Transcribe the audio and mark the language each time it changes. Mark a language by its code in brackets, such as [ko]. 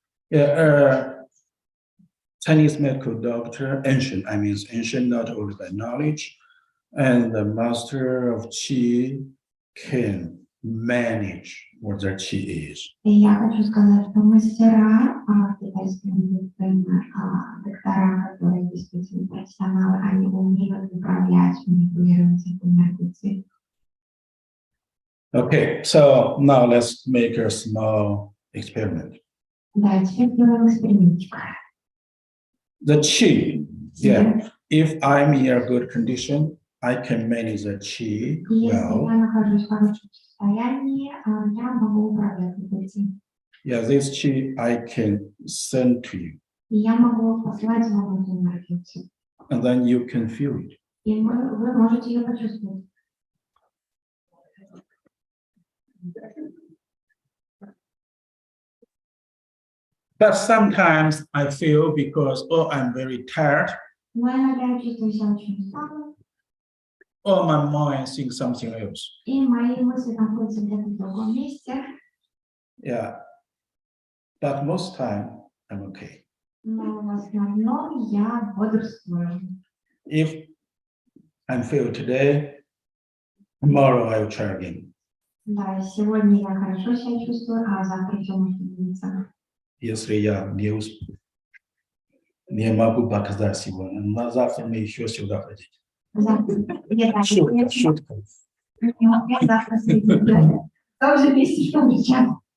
[en] Yeah, Chinese medical doctor, ancient, not only the knowledge, and the master of qi can manage what their qi is. [ru] И я хочу сказать, что мастера китайской медицины, доктора, которые действительно профессионалы, они умеют управлять, манипулировать этой энергией. [en] Okay, so now let's make a small experiment. [ru] Да, теперь делаем экспериментик. [en] The qi, yeah, if I'm in a good condition, I can manage the qi [ru] Если [en] well. [ru] я нахожусь в хорошем состоянии, я могу управлять этим. [en] Yeah, this qi I can send to you, [ru] И я могу послать вам эту энергию. [en] and then you can feel it. [ru] И вы можете ее почувствовать. [en] But sometimes I feel because, oh, I'm very tired, [ru] Но иногда я чувствую себя очень усталой, [en] or my mind thinks something else. [ru] и мои мысли находятся где-то в другом месте. [en] Yeah, but most time I'm okay. [ru] Но в основном я бодрствую. [en] If I feel today, tomorrow I will try again. [ru] Да, сегодня я хорошо себя чувствую, а завтра все может измениться. Если я не могу показать сегодня, на завтра мы еще сюда ходить. Завтра Шутка, шутка. я завтра в том же месте, что сейчас.